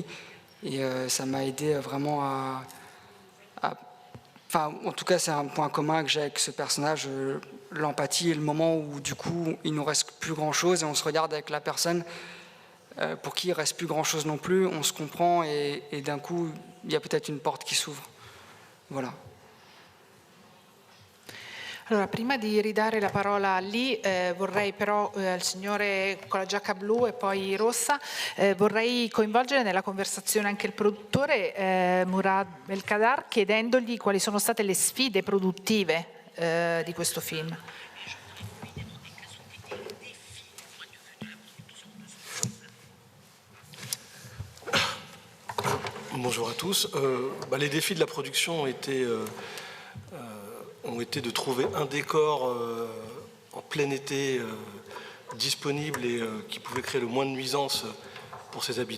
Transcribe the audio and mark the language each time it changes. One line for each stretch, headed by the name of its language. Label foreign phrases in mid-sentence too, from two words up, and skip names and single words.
French: Et ça m'a aidé vraiment Enfin, en tout cas, c'est un point commun que j'ai avec ce personnage, l'empathie, et le moment où du coup il nous reste plus grand-chose et on se regarde avec la personne pour qui il reste plus grand-chose non plus, on se comprend et d'un coup il y a peut-être une porte qui s'ouvre. Voilà.
Italian: Allora, prima di ridare la parola a Lee, vorrei però al signore con la giacca blu e poi rossa, vorrei coinvolgere nella conversazione anche il produttore Murad Belkadar, chiedendogli quali sono state le sfide produttive di questo film.
French: Bonjour à tous. Les défis de la production ont été de trouver un décor en plein été disponible et qui pouvait créer le moins de nuisances pour ses habitants.